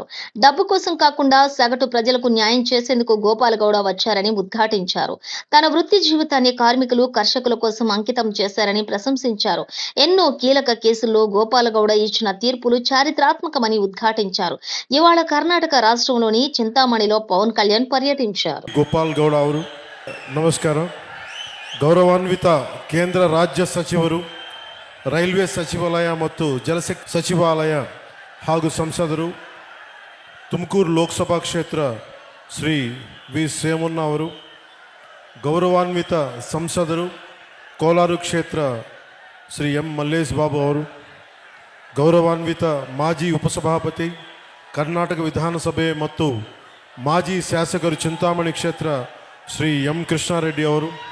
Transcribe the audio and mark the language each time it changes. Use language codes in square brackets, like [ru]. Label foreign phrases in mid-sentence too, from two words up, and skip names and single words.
[te] డబ్బు కోసం కాకుండా సగటు ప్రజలకు న్యాయం చేసేందుకు గోపాలగౌడ వచ్చారని ఉద్ఘాటించారు. తన వృత్తి జీవితాన్ని కార్మికులు, కర్షకుల కోసం అంకితం చేశారని ప్రశంసించారు. ఎన్నో కీలక కేసుల్లో గోపాలగౌడ ఇచ్చిన తీర్పులు చారిత్రాత్మకమని ఉద్ఘాటించారు. ఇవాళ కర్ణాటక రాష్ట్రంలోని చింతామణిలో పవన్ కళ్యాణ్ పర్యటించారు. [kn] ಗೋಪಾಲಗೌಡ ಅವರು ನಮಸ್ಕಾರ. ಗೌರವಾನ್ವಿತ ಕೇಂದ್ರ ರಾಜ್ಯ ಸಚಿವರು, ರೈಲ್ವೆ ಸಚಿವಾಲಯ ಮತ್ತು ಜಲಶಕ್ತಿ ಸಚಿವಾಲಯ ಹಾಗೂ ಸಂಸದರು, ತುಮಕೂರು ಲೋಕಸಭಾ ಕ್ಷೇತ್ರ ಶ್ರೀ ವಿ ಸೋಮಣ್ಣ ಅವರು, ಗೌರವಾನ್ವಿತ ಸಂಸದರು, ಕೋಲಾರ ಕ್ಷೇತ್ರ ಶ್ರೀ ಎಂ ಮಲ್ಲೇಶ್ ಬಾಬು ಅವರು, ಗೌರವಾನ್ವಿತ ಮಾಜಿ ಉಪಸಭಾಪತಿ ಕರ್ನಾಟಕ ವಿಧಾನಸಭೆ ಮತ್ತು ಮಾಜಿ ಶಾಸಕರು ಚಿಂತಾಮಣಿ ಕ್ಷೇತ್ರ ಶ್ರೀ ಎಂ ಕೃಷ್ಣಾರೆಡ್ಡಿ ಅವರು,